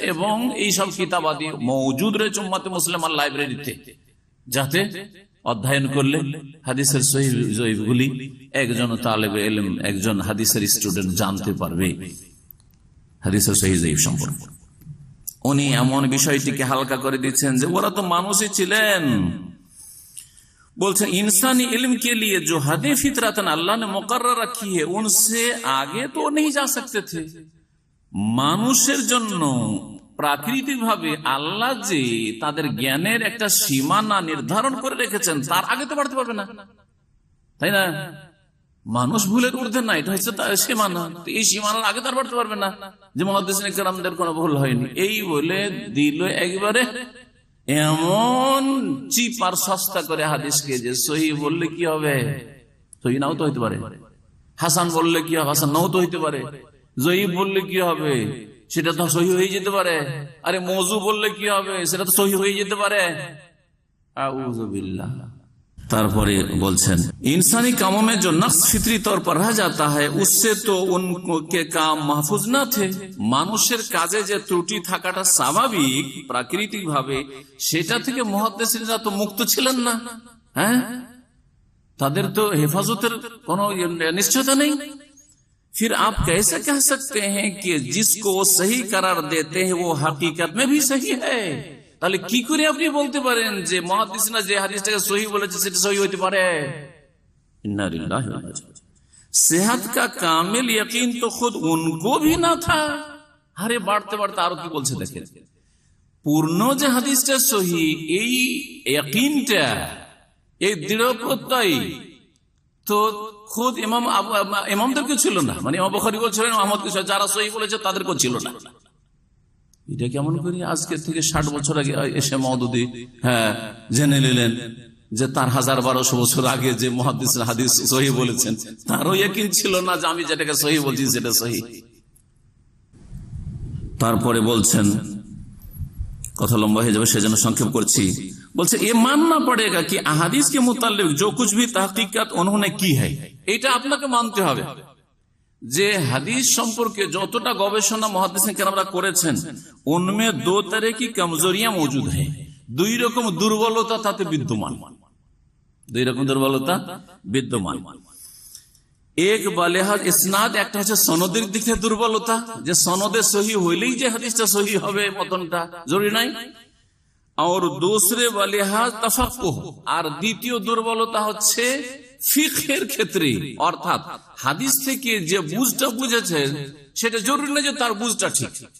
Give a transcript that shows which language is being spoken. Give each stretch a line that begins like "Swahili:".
Bangla: এবং এইসব কিতাবাদি মওজুদ রয়েছে উম্মতে মুসলিমার লাইব্রেরিতে, যাতে অধ্যয়ন করলে হাদিসের সহিহ জয়ীফগুলি একজন তালেবে ইলম, একজন হাদিসের স্টুডেন্ট জানতে পারবে হাদিসের সহিহ জয়ীফ সম্পর্কে। উনি এমন বিষয়টিকে হালকা করে দিচ্ছেন যে ওরা তো মানুষই ছিলেন। বলছেন
Hindi: इंसानी इल्म के लिए जो हदें फितरतन अल्लाह ने मुकर्रर रखी है उनसे आगे तो नहीं जा सकते थे।
Bangla: মানুষের জন্য প্রাকৃতিক ভাবে আল্লাহ যে তাদের জ্ঞানের একটা সীমানা নির্ধারণ করে রেখেছেন, তার আগে তো বাড়তে পারবে না, তাই না? মানুষ ভুলের ঊর্ধ্বে না, এটা হচ্ছে তার সীমানা। এই সীমানার আগে তার বাড়তে পারবে না, যে মুহাদ্দিসিনে কেরামদের কোনো ভুল হয়নি। এই বলে দিল একবারে এমন চিপ আর সস্তা করে হাদিসকে, যে সহিহ বললে কি হবে, সহিহ নাও তো হইতে পারে, হাসান বললে কি হবে, হাসান নাও তো হইতে পারে, জয়ীফ বললে কি হবে, সেটা তো সহিহ হয়ে যেতে পারে, আরে মওযু বললে কি হবে, সেটা তো সহিহ হয়ে যেতে পারে। আউযু বিল্লাহ। তারপরে বলছেন
Hindi: इंसानी कामों में जो नक्स फितरी तौर पर रह जाता है उससे तो उनके काम महफूज न थे।
Bangla: মানুষের কাজে যে ত্রুটি থাকাটা স্বাভাবিক প্রাকৃতিক ভাবে, সেটা থেকে মুহাদ্দিসিনরা তো মুক্ত ছিলেন না। হ্যাঁ, তাদের তো হেফাজতের কোনো নিশ্চয়তা নেই।
Hindi: फिर आप कैसे कह सकते हैं कि जिसको वो सही करार देते हैं वो हकीकत में भी सही है।
Bangla: তাহলে কি করে আপনি বলতে পারেন যে মুহাদ্দিসিনরা যে হাদিসটাকে সহিহ বলেছে সেটা সহিহ হতে পারে? ইন্না লিল্লাহি ওয়া ইন্না ইলাইহি রাজিউন।
Hindi: सेहत का कामिल यकीन तो खुद उनको भी ना था।
Bangla: আরে বাড়তে বাড়তে আরো কি বলছে দেখেন, পূর্ণ যে হাদিসটা সহিহ, এই ইয়াকিনটা, এই দৃঢ় প্রত্যয় তো খুদ ইমামদেরকে ছিল না। মানে ইমাম বুখারী বলছিলেন, আহমদ, যারা সহিহ বলেছে তাদেরকেও ছিল না। এটা কেমন করি আজকে থেকে 60 বছর আগে এসে মওদুদি জেনে নিলেন যে তার 1000-1200 বছর আগে যে মুহাদ্দিসরা হাদিস সহিহ বলেছেন, তারও ইয়াকিন ছিল না যে আমি যেটাকে সহিহ বলছি সেটা সহিহ। তারপরে বলছেন, কথা লম্বা হয়ে যাবে সেজন্য সংক্ষেপ করছি। বলছে
Hindi: ये मानना पड़ेगा कि अहादीस के मुताल्लिक जो कुछ भी तहकीकात उन्होंने की है,
Bangla: এটা আপনাকে মানতে হবে যে হাদিস সম্পর্কে যতটা গবেষণা মুহাদ্দিসিন কেরামরা করেছেন,
Hindi: উনমে দো तरह की कमजोरियां मौजूद है।
Bangla: দুই রকম দুর্বলতা তাতে বিদ্যমান, দুই রকম দুর্বলতা বিদ্যমান। এক বালেহাজ ইসনাদ, একটা হচ্ছে সনদের দিক থেকে দুর্বলতা, যে সনদে সহিহ হইলেই যে হাদিসটা সহিহ হবে মতনটা জরুরি নাই। আর
Hindi: दूसरे
Bangla: বালেহাজ তাফাক্কুহ, আর দ্বিতীয় দুর্বলতা হচ্ছে ফিকহের ক্ষেত্রে, অর্থাৎ হাদিস থেকে যে বুঝটা বুঝেছেন সেটা জরুরি না যে তার বুঝটা ঠিক।